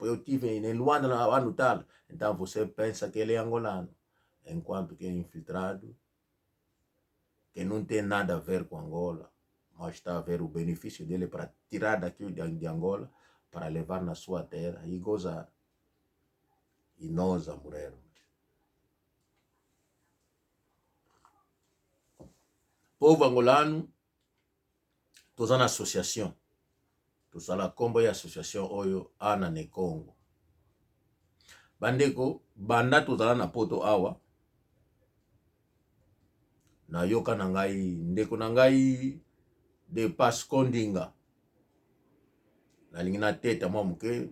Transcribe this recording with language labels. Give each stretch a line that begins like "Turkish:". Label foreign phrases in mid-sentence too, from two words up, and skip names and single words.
Portuguese: Eu tive em Luanda no ano tal, então você pensa que ele é angolano, enquanto que é infiltrado, que não tem nada a ver com Angola, mas está a ver o benefício dele para tirar daqui de Angola, para levar na sua terra e gozar. E nós a morrermos. Povo angolano, todos na associação.
Lingala: Tosala kombo ya association oyo ana ne Congo. Bandeko, banda tozala na poto awa. Na yoka na ngai, ndeko na ngai de Paskondinga. Na lingi na teta mwa muke.